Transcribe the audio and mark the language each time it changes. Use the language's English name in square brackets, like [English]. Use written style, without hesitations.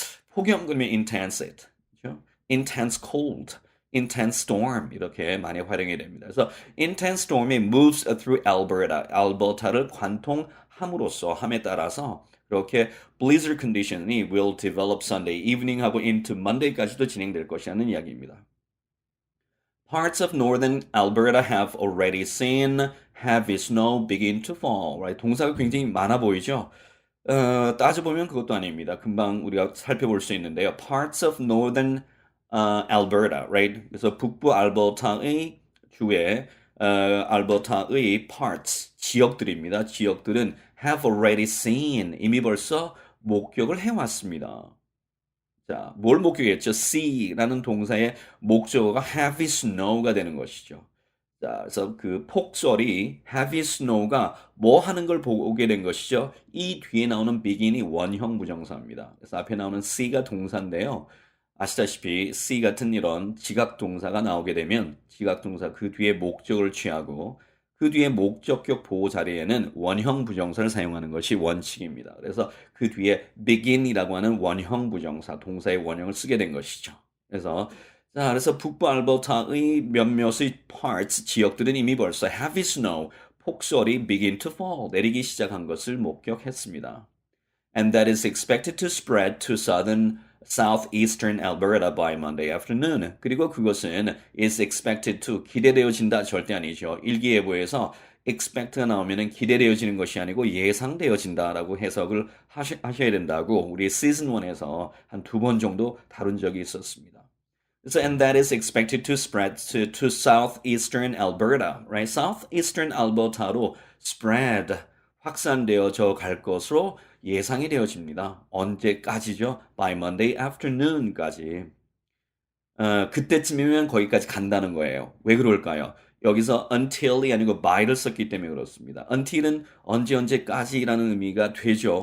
[Korean] 폭염 그러면 [English] intense heat, [Korean] 그렇죠? [English] intense cold, intense storm [Korean] 이렇게 많이 활용이 됩니다. 그래서 [English] intense storm [Korean] 이 [English] moves through Alberta, [Korean] 알버타를 관통함으로써 함에 따라서 그렇게 [English] blizzard condition [Korean] 이 [English] will develop Sunday evening [Korean] 하고 [English] into Monday [Korean] 까지도 진행될 것이라는 이야기입니다. [English] Parts of northern Alberta have already seen heavy snow begin to fall. Right? [Korean] 동사가 굉장히 많아 보이죠? 따져보면 그것도 아닙니다. 금방 우리가 살펴볼 수 있는데요. [English] Parts of northern Alberta, right? [Korean] 그래서 북부 알버타의 주에 알버타의 parts, 지역들입니다. 지역들은 [English] have already seen, [Korean] 이미 벌써 목격을 해왔습니다. 자, 뭘 목격했죠? see라는 동사의 목적어가 heavy snow가 되는 것이죠. 자, 그래서 그 폭설이 heavy snow가 뭐 하는 걸 보게 된 것이죠? 이 뒤에 나오는 begin이 원형 부정사입니다. 그래서 앞에 나오는 see가 동사인데요. 아시다시피 see 같은 이런 지각 동사가 나오게 되면 지각 동사 그 뒤에 목적을 취하고 그 뒤에 목적격 보호 자리에는 원형 부정사를 사용하는 것이 원칙입니다. 그래서 그 뒤에 begin이라고 하는 원형 부정사, 동사의 원형을 쓰게 된 것이죠. 그래서 북부 알버타의 몇몇의 parts, 지역들은 이미 벌써 [English] heavy snow, [Korean] 폭설이 [English] begin to fall, [Korean] 내리기 시작한 것을 목격했습니다. [English] And that is expected to spread to southeastern Alberta by Monday afternoon. [Korean] 그리고 그것은 [English] is expected to [Korean] 기대되어진다 절대 아니죠. 일기예보에서 expect가 나오면은 기대되어지는 것이 아니고 예상되어진다라고 해석을 하셔야 된다고 우리 시즌 1에서 한 2번 정도 다룬 적이 있었습니다. [English] So, and that is expected to spread to southeastern Alberta, right? [Korean] Southeastern Alberta로 spread 확산되어져 갈 것으로 예상이 되어집니다. 언제까지죠? [English] By Monday afternoon [Korean] 까지. 그때쯤이면 거기까지 간다는 거예요. 왜 그럴까요? 여기서 until이 아니고 by를 썼기 때문에 그렇습니다. until은 언제까지라는 의미가 되죠.